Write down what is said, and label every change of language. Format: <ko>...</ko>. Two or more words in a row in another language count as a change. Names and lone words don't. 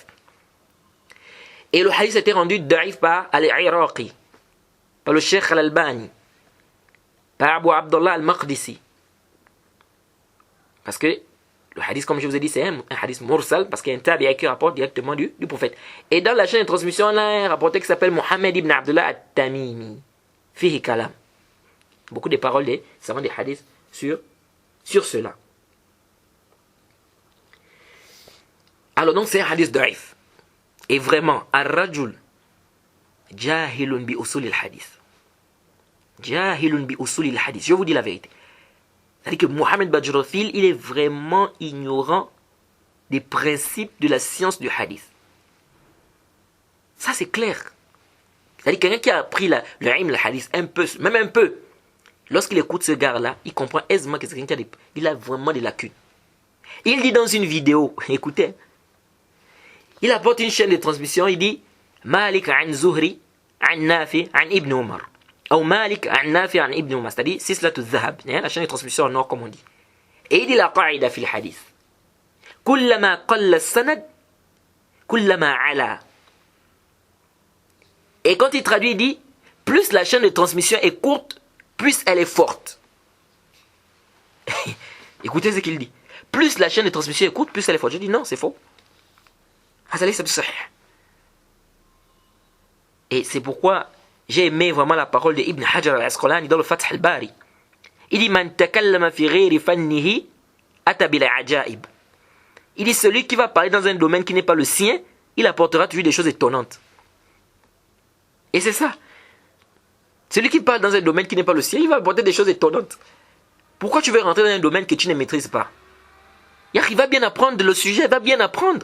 <fr>Et le hadith a été rendu da'if par al-Iraqi, par le Cheikh al-Albani, par Abu Abdullah al-Maqdisi. Parce que le hadith, comme je vous ai dit, c'est un hadith mursal parce qu'il y a un tabi'i qui rapporte directement du prophète. Et dans la chaîne de transmission, on a un rapporteur qui s'appelle Mohammed ibn Abdullah al-Tamimi.</fr> <ar>فيه كلام.</ar> <fr>Beaucoup de paroles des savants des hadiths sur cela. Alors donc c'est un hadith da'if. Et vraiment,</fr> <ar>الرجل جاهل بأصول الحديث. جاهل بأصول الحديث.</ar> <fr>Je vous dis la vérité. C'est-à-dire que Mohamed Bajrothil, il est vraiment ignorant des principes de la science du hadith. Ça, c'est clair. C'est-à-dire que quelqu'un qui a appris le ilm, le hadith, un peu, même un peu, lorsqu'il écoute ce gars-là, il comprend aisément que c'est quelqu'un qui a vraiment des lacunes. Il dit dans une vidéo, écoutez, il apporte une chaîne de transmission, il dit Malik an Zuhri, an Nafi, an Ibn Umar. Ou Malik an Nafi an Ibn Umar. C'est-à-dire,</fr> <ar>سلسلة الذهب,</ar> <fr>la chaîne de transmission en or, comme on dit. Et il dit la</fr> <ar>قاعدة في الحديث. كلما قل السند كلما علا.</ar> <fr>Et quand il traduit, il dit plus la chaîne de transmission est courte, plus elle est forte. Écoutez ce qu'il dit. Plus la chaîne de transmission est courte, plus elle est forte. Je dis non, c'est faux. Et c'est pourquoi j'ai aimé vraiment la parole de Ibn Hajar al-Asqalani dans le Fath al-Bari. Il dit</fr> <ar>من تكلم في غير فنه أتى بالعجائب.</ar> <fr>Il dit celui qui va parler dans un domaine qui n'est pas le sien, il apportera toujours des choses étonnantes. Et c'est ça. Celui qui parle dans un domaine qui n'est pas le sien, il va apporter des choses étonnantes. Pourquoi tu veux rentrer dans un domaine que tu ne maîtrises pas? Il va bien apprendre le sujet, il va bien apprendre.</fr>